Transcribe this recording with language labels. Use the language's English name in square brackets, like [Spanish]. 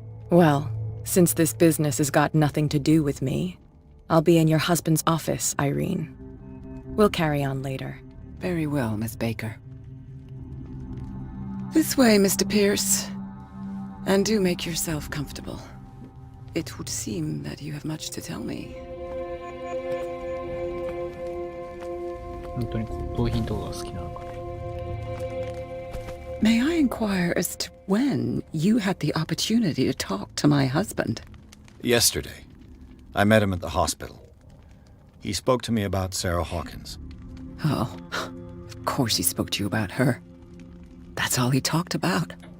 [English] Well, since this business has got nothing to do with me, I'll be in your husband's office, Irene. We'll carry on later. Very well, Miss Baker. This way, Mr. Pierce. And do make yourself comfortable. It would seem that you have much to tell me. [Japanese] 本当に骨董品とかが好きなのかね。 [English] May I inquire as to when you had the opportunity to talk to my husband? Yesterday, I met him at the hospital. He spoke to me about Sarah Hawkins. Oh, of course he spoke to you about her. That's all he talked about.